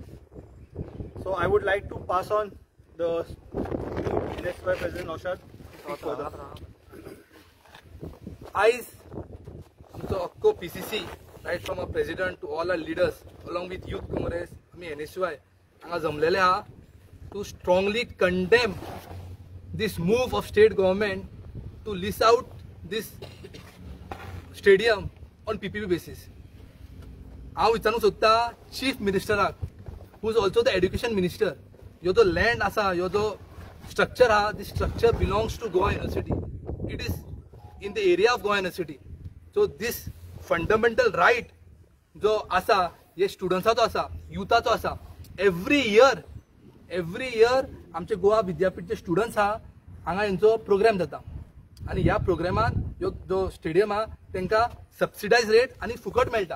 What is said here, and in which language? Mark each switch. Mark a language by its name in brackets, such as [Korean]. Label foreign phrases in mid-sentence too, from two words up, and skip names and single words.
[English] So I would like to pass on the next president नौशाद. [Konkani] आयज आमचो अख्खो PCC, [English] Right from a president to all our leaders along with Youth Congress, [Konkani] आमी NSY हांगा जमलेले आहा [English] to strongly condemn this move of state government to lease out this stadium on PPP basis. [Konkani] हांव विचारूंक सोदता [English] Chief Ministerak, who is also the Education Minister, [Konkani] ह्यो जो लँड आसा, ह्यो जो स्ट्रक्चर आहा, [English] This structure belongs to Goa University. It is in the area of Goa University. So this fundamental right [Konkani] जो आसा, ये स्टुडंट्साचो आसा, युथाचो आसा. [English] Every year [Konkani] आमचे गोवा विद्यापीठचे स्टुडंट्स आहा, हांगा हेंचो प्रोग्राम जाता. आनी ह्या प्रोग्रामान जो स्टेडियम आहा तांकां [English] subsidised rate [Konkani] आनी फुकट मेळटा.